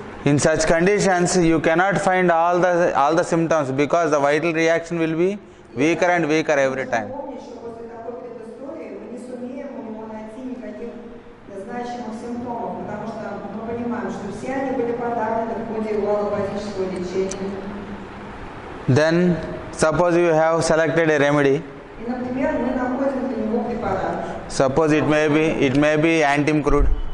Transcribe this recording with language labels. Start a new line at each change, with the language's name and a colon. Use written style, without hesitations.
English: in such conditions, you cannot find all the symptoms, because the vital reaction will be weaker and weaker every time.
Russian: Помнить, что после такой предыстории мы не сумеем у него найти никаких значимых симптомов, потому что мы понимаем, что все они были подавлены в ходе его аллопатического лечения.
English: Then, suppose you have selected a remedy.
Russian: И, например, мы находим для него препарат.
English: Suppose it may be antimcrude.